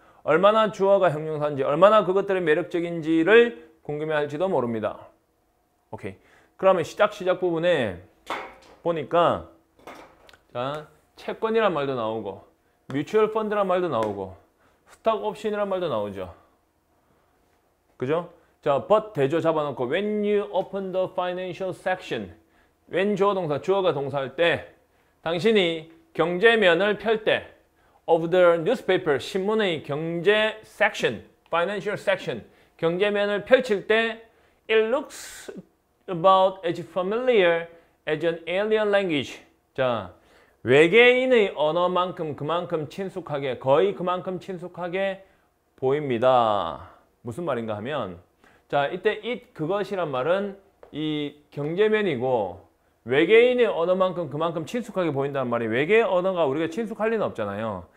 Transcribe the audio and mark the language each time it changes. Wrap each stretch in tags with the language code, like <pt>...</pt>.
<ko>얼마나 주어가 형용사 한지 얼마나 그것들이 매력적인지를 궁금해할지도 모릅니다. 오케이. 그러면 시작 부분에 보니까 자, 채권이란 말도 나오고 뮤추얼 펀드란 말도 나오고 스톡 옵션이란 말도 나오죠. 그죠?</ko> <en>자, but</en> <ko>대조 잡아놓고</ko> <en>when you open the financial section when</en> <ko>주어 동사, 주어가 동사할 때 당신이 경제면을 펼 때</ko> <en>of the newspaper,</en> <ko>신문의 경제</ko> <en>section, financial section,</en> <ko>경제면을 펼칠 때</ko> <en>it looks about as familiar as an alien language.</en> <ko>자, 외계인의 언어만큼 그만큼 친숙하게, 거의 그만큼 친숙하게 보입니다. 무슨 말인가 하면 자, 이때 it 그것이란 말은 이 경제면이고 외계인의 언어만큼 그만큼 친숙하게 보인다는 말이 외계 언어가 우리가 친숙할 리는 없잖아요.</ko>